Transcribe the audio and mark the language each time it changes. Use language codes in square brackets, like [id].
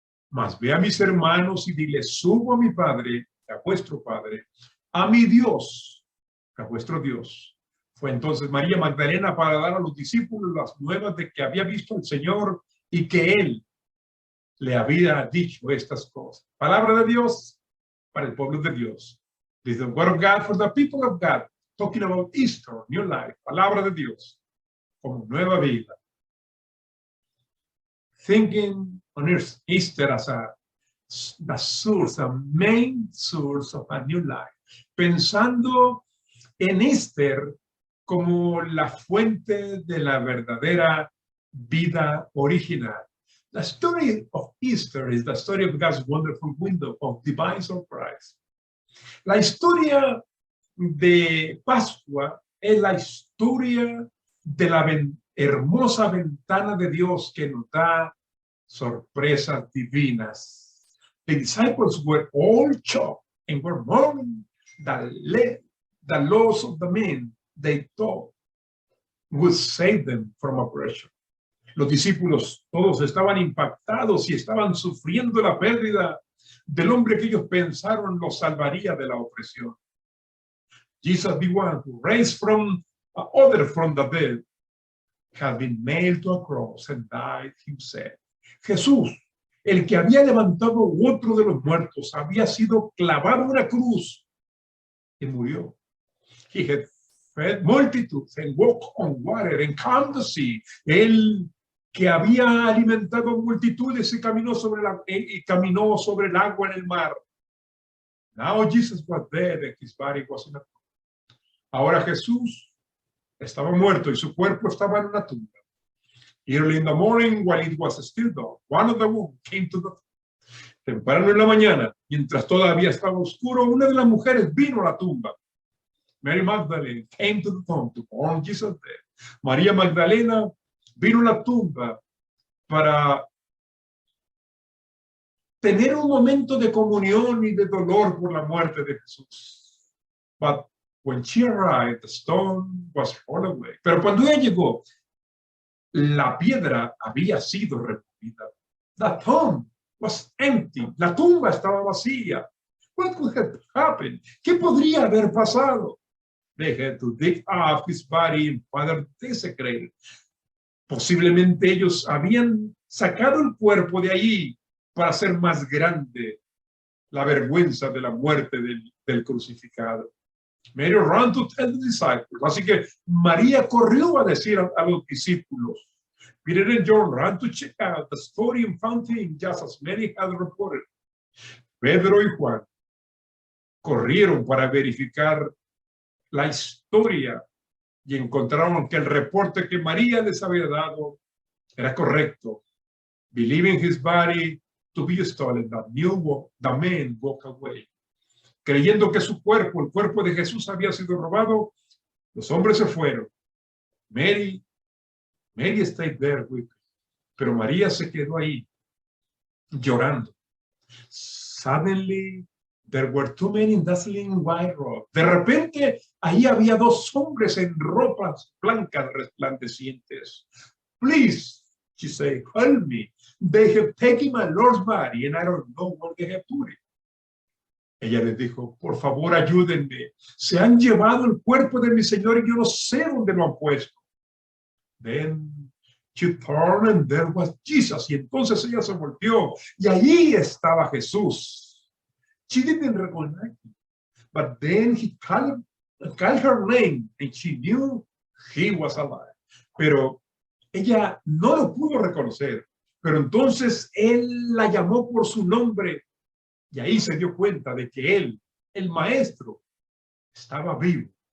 [es] Mas ve a mis hermanos y dile, subo a mi Padre, a vuestro Padre, a mi Dios, a vuestro Dios. Fue entonces María Magdalena para dar a los discípulos las nuevas de que había visto al Señor y que Él le había dicho estas cosas. Palabra de Dios para el pueblo de Dios. [en] This is the word of God for the people of God. Talking about Easter, new life. [es] Palabra de Dios como nueva vida. [en] Thinking on Easter as the source, a main source of a new life. [es] Pensando en Easter como la fuente de la verdadera vida original. [en] The story of Easter is the story of God's wonderful window of divine surprise. [es] La historia de Pascua es la historia de la hermosa ventana de Dios que nos da sorpresas divinas. [en] The disciples were all shocked and were mourning the loss of the men they thought would save them from oppression. [es] Los discípulos todos estaban impactados y estaban sufriendo la pérdida del hombre que ellos pensaron los salvaría de la opresión. [en] Jesus, the one who raised from other from the dead, had been nailed to a cross and died himself. [es] Jesús, el que había levantado otro de los muertos, había sido clavado en una cruz y murió. [en] He had fed multitudes and walked on water and calmed the sea. Él [es] que había alimentado multitudes y caminó sobre el agua en el mar. [en] Now Jesus was dead and his body was in a tomb. [es] Ahora Jesús estaba muerto y su cuerpo estaba en una tumba. [en] Early in the morning, while it was still dark, one of the women came to the tomb. [es] Temprano en la mañana, mientras todavía estaba oscuro, una de las mujeres vino a la tumba. [en] Mary Magdalene came to the tomb to mourn Jesus dead. [es] María Magdalena vino a la tumba para tener un momento de comunión y de dolor por la muerte de Jesús. [en] But when she arrived, the stone was rolled away. [es] Pero cuando ella llegó, la piedra había sido removida. [en] The tomb was empty. [es] La tumba estaba vacía. [en] What could have happened? [es] ¿Qué podría haber pasado? [en] They had to dig up his body and further desecrate it. [es] Posiblemente ellos habían sacado el cuerpo de allí para hacer más grande la vergüenza de la muerte del crucificado. [en] Mary ran to tell the disciples. [es] Así que María corrió a decir a los discípulos. [en] Peter and John ran to check out the story and found things just as Mary had reported. [es] Pedro y Juan corrieron para verificar la historia y encontraron que el reporte que María les había dado era correcto. [en] Believing his body to be stolen, the man walked away. [es] Creyendo que su cuerpo, el cuerpo de Jesús, había sido robado, los hombres se fueron. [en] Mary stayed there with me. [es] Pero María se quedó ahí, llorando. [en] Suddenly, there were two men in dazzling white robes. [es] De repente, ahí había dos hombres en ropas blancas resplandecientes. [en] Please, she said, help me. They have taken my Lord's body and I don't know where they have put it. [es] Ella les dijo, por favor, ayúdenme. Se han llevado el cuerpo de mi Señor y yo no sé dónde lo han puesto. [en] Then she turned and there was Jesus. [es] Y entonces ella se volvió y allí estaba Jesús. [en] She didn't recognize him. But then he called her name and she knew he was alive. [es] Pero ella no lo pudo reconocer. Pero entonces él la llamó por su nombre y ahí se dio cuenta de que él, el maestro, estaba vivo.